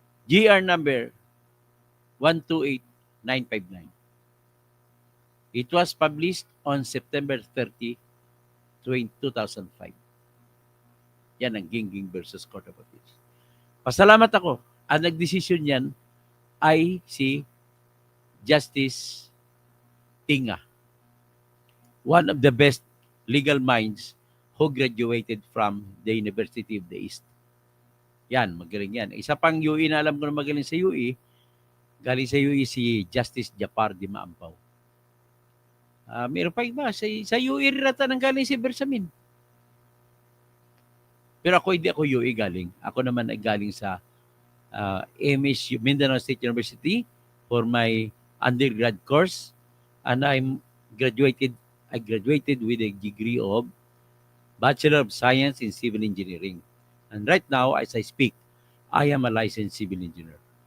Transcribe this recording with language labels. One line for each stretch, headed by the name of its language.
English: GR number 128959. It was published on September 30, 2005.
Filipino: Yan ang Gingging versus Court of Appeals. Pasalamat ako. Ang nagdesisyon yan ay si Justice Tinga.
English: One of the best legal minds who graduated from the University of the East.
Filipino: Yan, magaling yan. Isa pang UE na alam ko na magaling sa UE, galing sa UE si Justice Japar Di Maampaw. Meron pa iba. Sa UE rin nata nang galing si Bersamin. Pero ako hindi ako UE galing. Ako naman ay galing sa
English: MSU, Mindanao State University, for my undergrad course, and I graduated with a degree of Bachelor of Science in Civil Engineering. And right now, as I speak, I am a licensed civil engineer.